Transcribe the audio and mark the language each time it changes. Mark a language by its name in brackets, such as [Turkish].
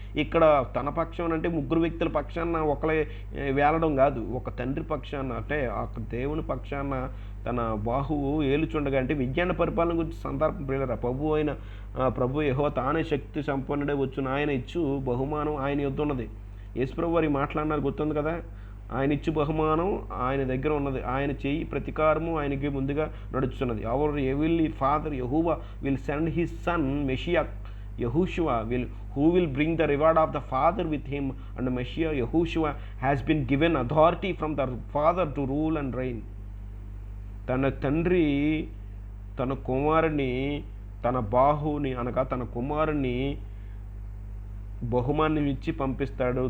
[Telugu] ఇక్కడ తన పక్షం అంటే 3 వ్యక్తుల పక్షాన ఒకలే వేలడం కాదు, ఒక తండ్రి పక్షాన అంటే ఒక దేవుని పక్షాన తన బాహువు ఏలుచుండగా అంటే విజ్ఞాన పరిపాలన గురించి సందర్భం ప్రియులారా. ప్రభు యెహోవా తానే శక్తి సంపన్నుడే వచ్చును, ఆయన ఇచ్చు బహుమానం ఆయన యొద్ద ఉన్నది. యేసుప్రభు వారి మాట్లాడినారు గుర్తుంది కదా. ఆయన ఇచ్చు బహుమానం ఆయన దగ్గర ఉన్నది, ఆయన చేయి ప్రతీకారము ఆయనకి ముందుగా నడుచున్నది. [English] Our heavenly father Jehovah will send his son Messiah Yahushua who will bring the reward of the Father with him, and Messiah Yahushua has been given authority from the Father to rule and reign. [Telugu] తన తండ్రి తన కుమారుని తన బాహుని అనగా తన కుమారుని బహుమానం ఇచ్చి పంపిస్తాడు.